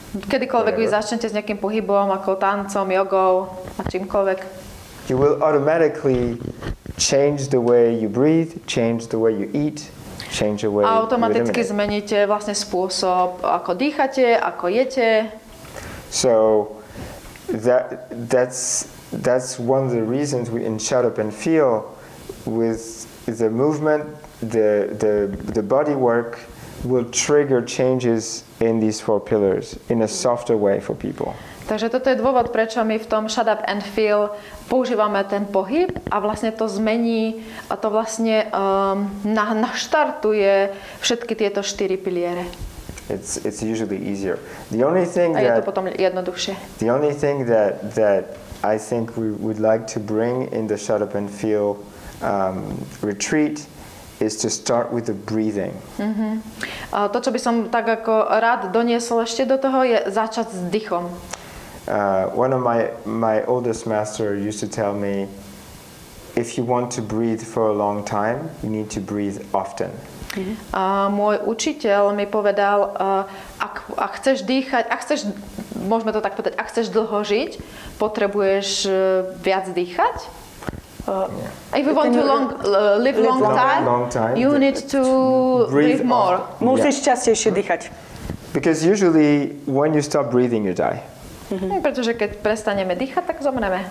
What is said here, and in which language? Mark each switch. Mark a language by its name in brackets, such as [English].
[Slovak] kedykoľvek vy začnete s nejakým pohybom, ako tancom, jogou a čímkoľvek, [English] you will automatically change the way you breathe, change the way you eat, change the way you [Slovak] automaticky [English] eliminate. [Slovak] zmeníte vlastne spôsob, ako dýchate, ako jete. [English] So that's one of the reasons we in Shut Up and Feel with the movement, the body work will trigger changes in these 4 pillars in a softer way for people. [Slovak] Takže toto je dôvod, prečo my v tom Shut Up and Feel používame ten pohyb a vlastne to zmení a to vlastne naštartuje všetky tieto 4 piliere. [English] It's usually easier. The only thing [Slovak] a je to potom jednoduchšie. [English] The only thing that I think we would like to bring in the Shut Up and Feel retreat is to start with the breathing. [Slovak] To, čo by som tak ako rád doniesol ešte do toho, je začať s dychom. [English] One of my oldest master used to tell me, if you want to breathe for a long time, you need to breathe often. [Slovak] Môj učiteľ mi povedal, ak chceš dýchať, môžeme to tak povedať, ak chceš dlho žiť, potrebuješ viac dýchať. [English] If you want to live long time, you need to breathe more. [Slovak] Musíš častejšie dýchať. [English] Because usually when you stop breathing, you die. [Slovak] Pretože keď prestaneme dýchať, tak zomreme.